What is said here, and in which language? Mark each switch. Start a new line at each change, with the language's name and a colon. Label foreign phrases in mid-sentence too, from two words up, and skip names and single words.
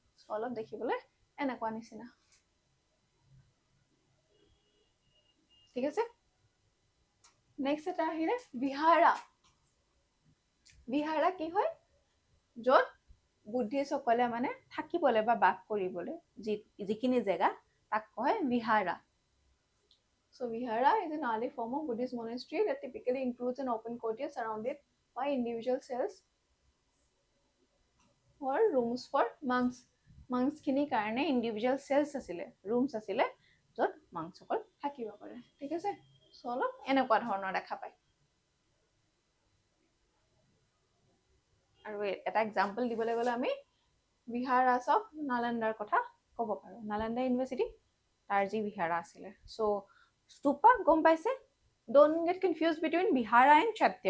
Assamese: চ' অলপ দেখিবলৈ এনেকুৱা নিচিনা, ঠিক আছে। নেক্সট এটা আহিলে বিহাৰা। বিহাৰা কি হয়? য'ত বুদ্ধিষ্টসকলে মানে থাকিবলৈ বা বাস কৰিবলৈ যিখিনি জেগা তাক কয় বিহাৰা।
English: So vihara is an early form of Buddhist monastery that typically includes an open courtyard surrounded by individual cells or rooms for monks.
Assamese: Monks খিনিৰ কাৰণে
English: individual cells
Assamese: আছিলে, rooms আছিলে, য'ত monksসকল থাকিব পাৰে, ঠিক আছে। So অলপ এনেকুৱা ধৰণৰ দেখা পায়। আৰু এটা এক্সাম্পল দিবলৈ গ'লে আমি
English: viharas of Nalanda
Assamese: কথা ক'ব পাৰোঁ। নালন্দা ইউনিভাৰ্চিটি তাৰ যি বিহাৰা আছিলে। চ' স্তূপা গম পাইছে,
English: don't get confused between vihara and chaitya.